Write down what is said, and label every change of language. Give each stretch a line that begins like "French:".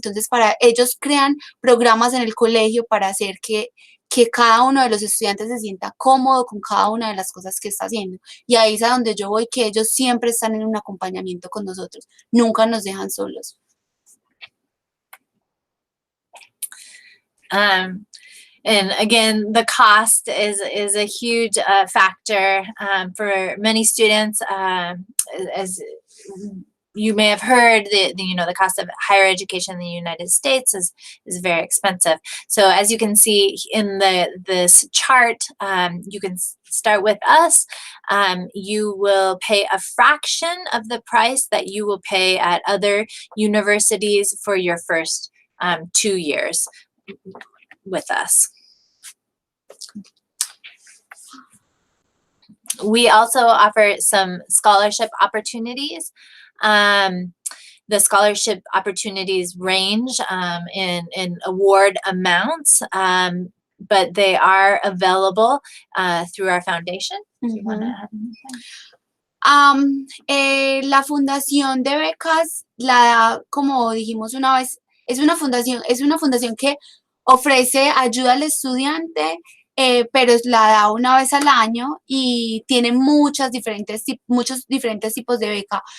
Spanish: Entonces, para ellos crean programas en el colegio para hacer que cada uno de los estudiantes se sienta cómodo con cada una de las cosas que está haciendo. Y ahí es a donde yo voy, que ellos siempre están en un acompañamiento con nosotros, nunca nos dejan solos.
English: And again, the cost is a huge factor for many students. As you may have heard, the cost of higher education in the United States is very expensive. So as you can see in this chart, you can start with us. You will pay a fraction of the price that you will pay at other universities for your first 2 years with us. We also offer some scholarship opportunities. The scholarship opportunities range in award amounts, but they are available through our foundation. You wanna add anything?
Spanish: La fundación de becas, como dijimos una vez, es una fundación que ofrece ayuda al estudiante, pero la da una vez al año y tiene muchos diferentes tipos de beca.